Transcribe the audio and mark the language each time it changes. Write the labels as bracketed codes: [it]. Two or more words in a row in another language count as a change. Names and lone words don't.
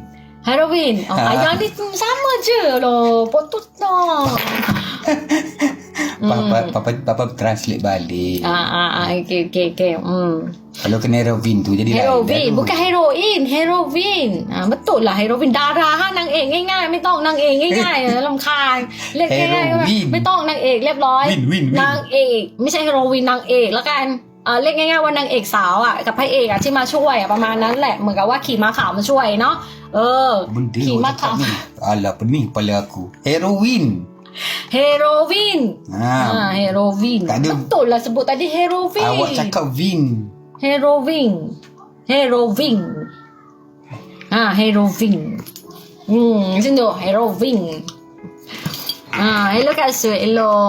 [ms] Heroin. Yang ni sama je loh. Potut lah. Papa translate balik. Okay. Kalau kena heroin tu jadi heroin, bukan heroin, heroin. Betul lah heroin darah [th] นางเอกง่ายๆไม่ต้องนางเอกง่ายๆรำคาญเรียกง่ายๆไม่ต้องนางเอกเรียบร้อยนางเอกไม่ใช่เฮโรวีนนางเอกแล้วกันเรียกง่ายๆว่านางเอกสาวอ่ะกับพระเอกอ่ะที่มาช่วยประมาณนั้นแหละเหมือนกับว่าขี่ม้าขาวมาช่วยเนาะขี่ม้าขาว [ms] Alah pening kepala aku. Heroin. Heroin. Heroin. Betul lah sebut tadi heroin. Awak cakap vin. Heroin. Heroin. Heroin. Macam tu. Heroin. Elok kat su. Elok.